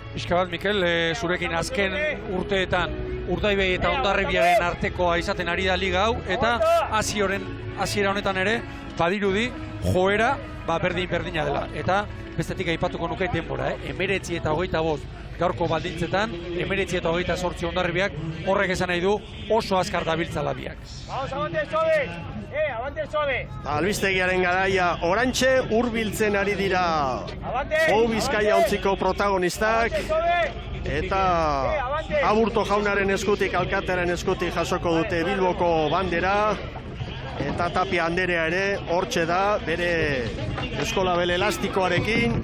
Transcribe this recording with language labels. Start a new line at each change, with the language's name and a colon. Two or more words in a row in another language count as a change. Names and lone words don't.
Basque: Pixka bat, Mikel, zurekin azken urteetan Urdaibai eta Hondarribiaren artekoa izaten ari da liga hau, eta hasiera honetan ere, badirudi, joera, berdina dela. Eta bestetik aipatuko nuke denbora, 19 eta 25 gaurko baldintzetan, 19 eta 28 Hondarribiak, horrek esan nahi du oso azkar dabiltzala biak.
Spanish: Vamos, avante suave! Avante suave!
Basque: Albistegiaren garaia orantxe hurbiltzen ari dira Jou Bizkaia ontziko protagonistak, eta Aburto jaunaren eskutik, Alkatearen eskutik jasoko dute Bilboko bandera, eta Tapia Anderea ere hortxe da, bere Euskolabel elastikoarekin.